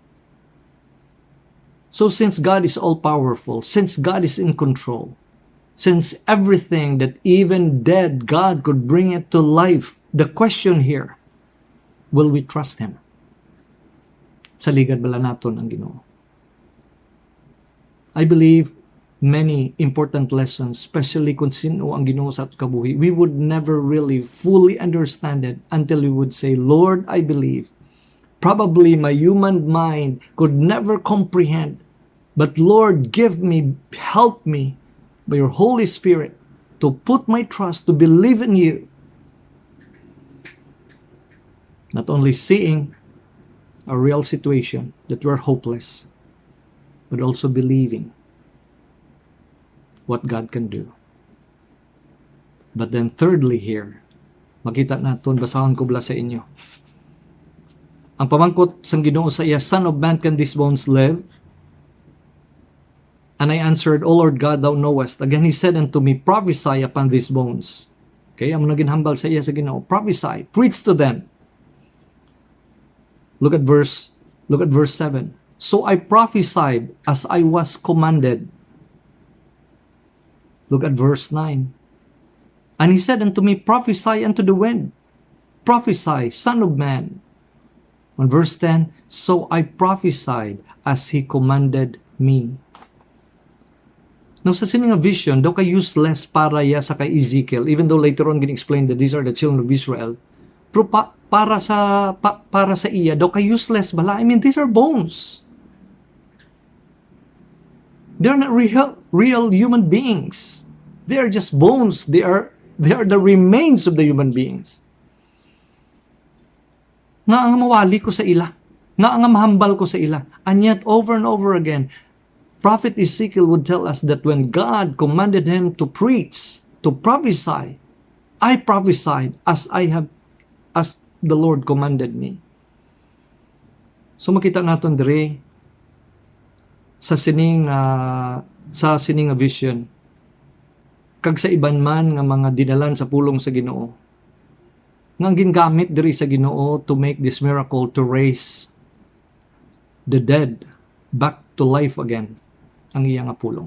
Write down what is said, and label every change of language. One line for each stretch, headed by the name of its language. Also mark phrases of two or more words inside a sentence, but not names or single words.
English: So since God is all-powerful, since God is in control, since everything that even dead God could bring it to life, the question here, will we trust Him?
Hiligaynon: Sa ligad bala naton ang Ginoo.
English: I believe many important lessons,
Hiligaynon: especially kung sino ang Ginoo sa kabuhi,
English: we would never really fully understand it until we would say, Lord, I believe. Probably my human mind could never comprehend. But Lord, help me by your Holy Spirit to put my trust, to believe in you. Not only seeing a real situation that we're hopeless, but also believing what God can do. But then thirdly here,
Hiligaynon: makita naton, basahon ko bala sa inyo. Ang pamangkot sang Ginoo sa iya,
English: Son of man, can these bones live? And I answered, O Lord God, thou knowest. Again he said unto me, Prophesy upon these bones.
Hiligaynon: Okay, amo naging hambal sa iya sa Ginoo.
English: Prophesy, preach to them. Look at verse 7. So I prophesied as I was commanded. Look at verse 9. And he said unto me, Prophesy unto the wind. Prophesy, Son of man. On verse 10, so I prophesied as he commanded me. Now,
Hiligaynon: sa sining vision, daw kay useless para ya sa kay Ezekiel,
English: even though later on gin-explain that these are the children of Israel,
Hiligaynon: pero para sa iya, daw kay useless bala.
English: I mean, these are bones. They're not real human beings. They are just bones. They are the remains of the human beings.
Hiligaynon: Nga ang mawali ko sa ila. Nga ang mahambal ko sa ila.
English: And yet, over and over again, Prophet Ezekiel would tell us that when God commanded him to preach, to prophesy, I prophesied as the Lord commanded me.
Hiligaynon: So makita naton dire sa sining vision, kag sa iban man nga mga dinalan sa pulong sa Ginoo, nga gingamit diri sa Ginoo
English: to make this miracle, to raise the dead back to life again.
Hiligaynon: ang iya nga pulong.